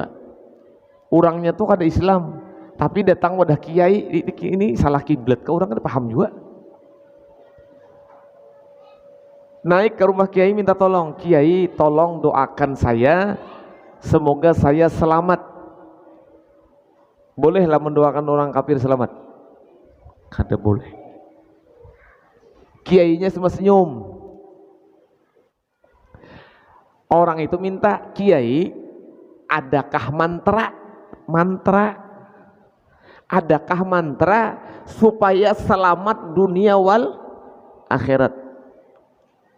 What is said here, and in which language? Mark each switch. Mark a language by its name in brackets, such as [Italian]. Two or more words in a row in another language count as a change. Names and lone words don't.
[Banjar] Orangnya tuh kada Islam, tapi datang wadah kiai, ini salah kiblat ke orang kada paham juga. [Indonesian] Naik ke rumah kiai minta tolong, kiai tolong doakan saya semoga saya selamat. Bolehlah mendoakan orang kafir selamat? Kada boleh. Kiainya cuma senyum. Orang itu minta, kiai adakah mantra adakah mantra supaya selamat dunia wal akhirat?